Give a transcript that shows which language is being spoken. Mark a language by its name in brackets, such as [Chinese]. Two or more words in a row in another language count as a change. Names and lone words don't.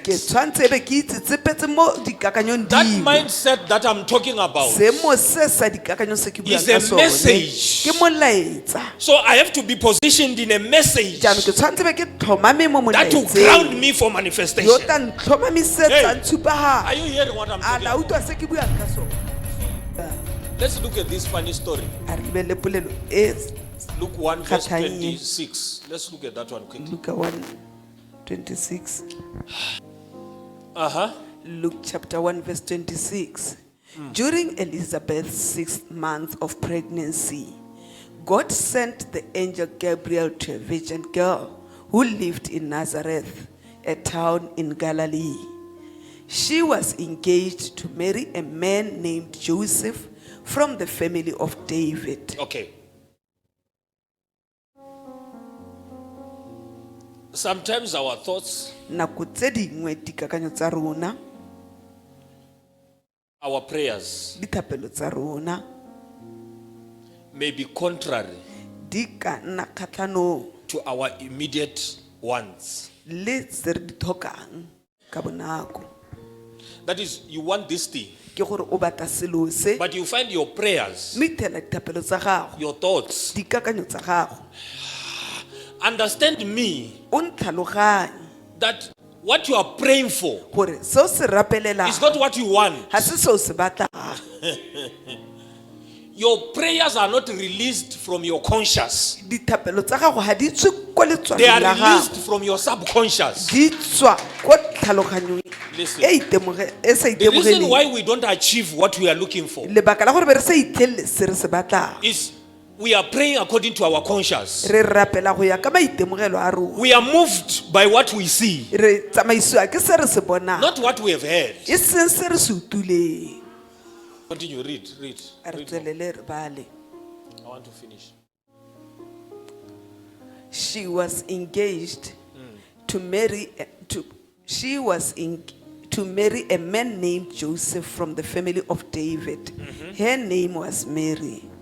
[Tswana] Ke tshwantse be ke itsetsepetse mo dikakanyong [English] That [Tswana] dingwe. [English] mindset that I'm talking about. [Tswana] Seemo se sa dikakanyong se ke buang [English] Is a [Tswana] ka sone [English] message. [Tswana] ke molaetsa. [English] So I have to be positioned in a message [Tswana] Jaanong ke tshwantse be ke tlhomame mo [English] that will ground [Tswana] molaetseng [English] me for [Tswana] yo [English] manifestation. [Tswana] tla ntlhomamisetsang [English] Are [Tswana] tshupagalo. [English] you hearing what I'm [Tswana] A [English] talking [Tswana] la [English] about? [Tswana] utlwa se ke buang ka sone. [English] Let's look at this funny story. [Tswana] A re lebelele polelo e [English] Luke 1 verse [Tswana] Kgatlhang. [English] 26. Let's look at that one quickly. Luke 1:26. Uh-huh. Luke chapter 1 verse 26. During Elizabeth's 6th month of pregnancy, God sent the angel Gabriel to a virgin girl who lived in Nazareth, a town in Galilee. She was engaged to marry a man named Joseph from the family of David. Okay. Sometimes our thoughts, [Tswana] Nako tse dingwe dikakanyo tsa rona, [English] our prayers [Tswana] dithapelo tsa rona, [English] may be contrary [Tswana] di ka nna kgatlhanong [English] to our immediate wants. [Tswana] le tse re di tlhokang ka bonako. [English] That is, you want this thing, [Tswana] Ke gore o batla selo se, [English] but you find your prayers, [Tswana] mme ithela dithapelo tsa gago, [English] your thoughts. [Tswana] dikakanyo tsa gago, [English] Understand me [Tswana] o ntlhaloganye [English] that what you are praying for [Tswana] gore seo se rapelelang [English] is not what you want. [Tswana] ga se seo se batlang. [English] Your prayers are not released from your conscious. [Tswana] Dithapelo tsa gago ga di tswe ko [English] They [Tswana] letswaleng [English] are [Tswana] la [English] released [Tswana] gago, [English] from your subconscious. [Tswana] di tswa ko tlhaloganyong [English] Listen. [Tswana] e sa [English] The reason [Tswana] itemogeleng. [English] why we don't achieve what we are looking for [Tswana] Lebaka la gore be re sa itlhelele se re se batlang, [English] is we are praying according to our conscious. [Tswana] re rapela go ya ka maitemogelo a rona, [English] We are moved by what we see, [Tswana] re tsamaisiwa ke se re se bonang, [English] not what we have heard. [Tswana] e seng se re se utlwileng. [English] Continue, read. [Tswana] A re [English] Read. [Tswana] tswelele re bale. [English] I want to finish. She was engaged to marry to marry a man named Joseph from the family of David. Her name was Mary.